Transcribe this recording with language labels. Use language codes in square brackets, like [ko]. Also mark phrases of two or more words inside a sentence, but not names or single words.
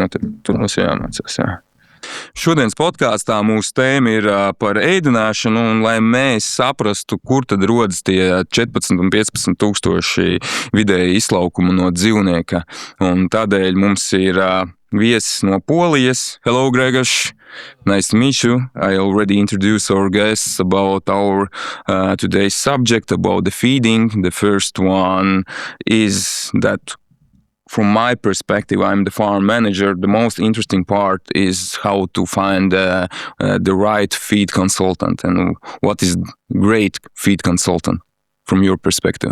[lv] Tur mums jāmācās, jā. Šodienas podkāstā mūsu tēma ir par ēdināšanu, un lai mēs saprastu, kur tad rodas tie 14 un 15 tūkstoši vidēji izlaukumu no dzīvnieka. Un tādēļ mums ir viesis no Polijas. [en] Hello, Gregors. Nice to meet you. I already introduced our guests about our today's subject, about the feeding. The first one is that from my perspective, I'm the farm manager. The most interesting part is how to find the right feed consultant and what is great feed consultant from your perspective.